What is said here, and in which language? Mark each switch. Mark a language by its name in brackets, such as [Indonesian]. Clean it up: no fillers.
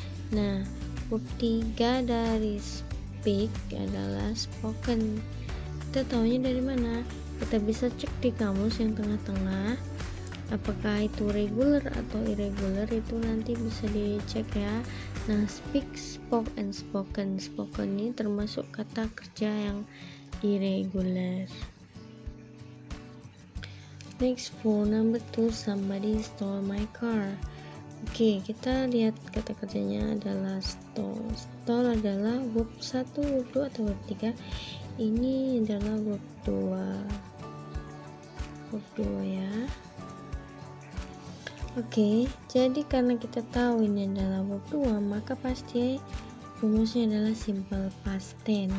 [Indonesian] Nah, verb 3 dari speak adalah spoken. Kita tahunya dari mana? Kita bisa cek di kamus yang tengah-tengah, apakah itu regular atau irregular itu nanti bisa dicek ya. [English] Nah, speak, spoke, and spoken. [Indonesian] Spoken ini termasuk kata kerja yang irregular. [English] Next, for number 2, somebody stole my car. [Indonesian] Oke, kita lihat kata kerjanya adalah stole. Stole adalah verb 1, verb 2, atau verb 3. Ini adalah verb 2. Verb 2 ya. Oke, jadi karena kita tahu ini adalah verb 2, maka pasti rumusnya adalah simple past tense.